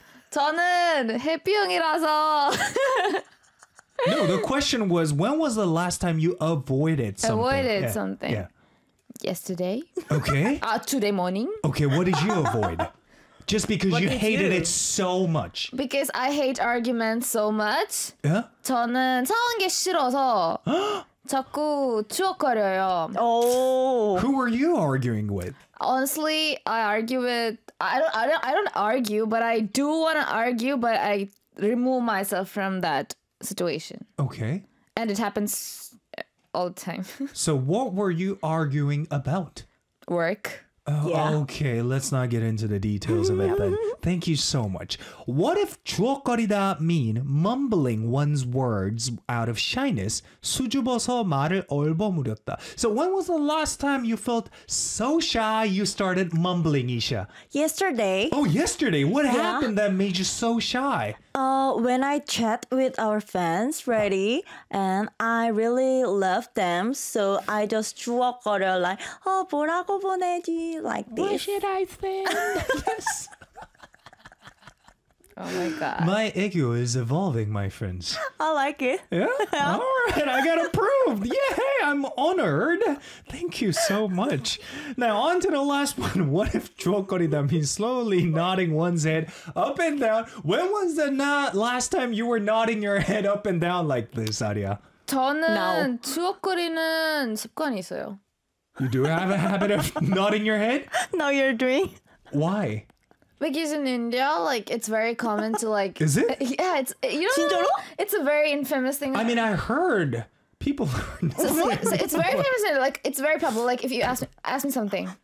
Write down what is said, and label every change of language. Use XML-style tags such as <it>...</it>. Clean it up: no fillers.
<ko>저는 해피 형이라서.</ko> <en>No, the question was, when was the last time you avoided something? Avoided yeah. something. Yeah. Yesterday. Okay. Today morning. Okay, what did you avoid? Just because what you hated you? It so much. Because I hate arguments so much. Yeah.</en> <ko>저는 싸운 게 싫어서 자꾸 추억거려요.</ko> <en>Oh. Who were you arguing with? Honestly, I argue with... I don't argue, but I do want to argue, but I remove myself from that situation. Okay. And it happens all the time. So what were you arguing about? Work. Oh, yeah. Okay, let's not get into the details of it then. Thank you so much. What if 주워거리다 mean mumbling one's words out of shyness?</en> <ko>수줍어서 말을 얼버무렸다.</ko> <en>So when was the last time you felt so shy you started mumbling, Isha? Yesterday. Oh, yesterday. What happened that made you so shy? When I chat with our fans, ready, and I really love them, so I just 주워거려 like, oh,</en> <ko>뭐라고 보내지?</ko> <en>Like this. What should I say? Yes. Oh my god. My ego is evolving, my friends. I like it. Yeah? All right, I got approved. Yay, I'm honored. Thank you so much. Now, on to the last one. What if 주워거리다 means slowly nodding one's head up and down? When was the last time you were nodding your head up and down like this, Aria?</en> <ko>저는 주워거리는 습관이 있어요.</ko> <en>You do have a habit of nodding your head? No, you're doing. Why? Because in India, like, it's very common to, like... Is it? Yeah, it's... You know, it's a very infamous thing. I mean, I heard people... it's very famous. Like, it's very popular. Like, if you ask me something.</en>